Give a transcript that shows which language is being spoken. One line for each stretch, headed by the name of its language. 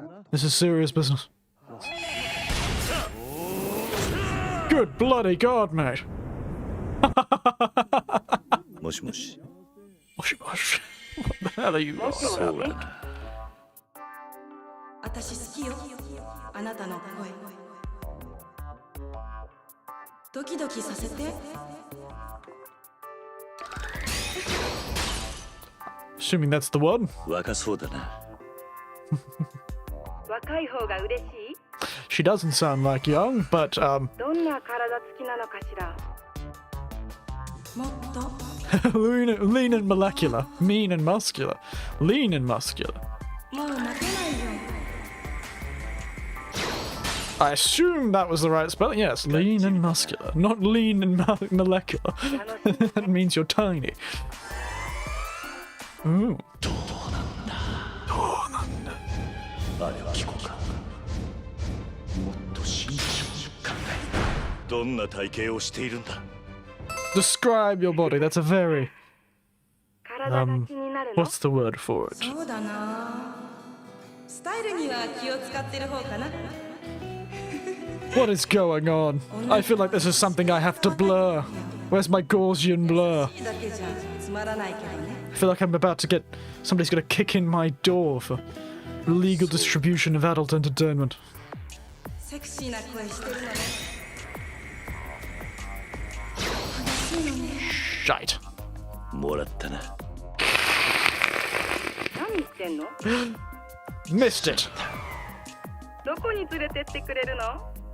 English: This is serious business. Good bloody God, mate.
Japanese: Moshi moshi. Moshi moshi.
English: What the hell are you on about?
Japanese: 私好きよあなたの声ドキドキさせて
English: Assuming that's the one.
Japanese: 若そうだな。若い方が嬉しい
English: She doesn't sound like young, but
Japanese: どんな体つきなのかしらもっと
English: lean and molecular. Mean and muscular. Lean and muscular.
Japanese: もう待てないよ
English: I assume that was the right spelling. Yes, lean and muscular. Not lean and molecular. That means you're tiny. Ooh.
Japanese: どんな体型をしているんだ。
English: Describe your body. That's a very
Japanese: 体が気になるの
English: what's the word for it?
Japanese: そうだなスタイルには気を使ってる方かな
English: What is going on? I feel like this is something I have to blur. Where's my Gaussian blur?
Japanese: だけじゃつまらないけどね
English: I feel like I'm about to get somebody's gonna kick in my door for illegal distribution of adult entertainment.
Japanese: セクシーな声してるのね
English: Shite.
Japanese: もらったな。何言ってんの
English: Missed it.
Japanese: どこに連れてってくれるの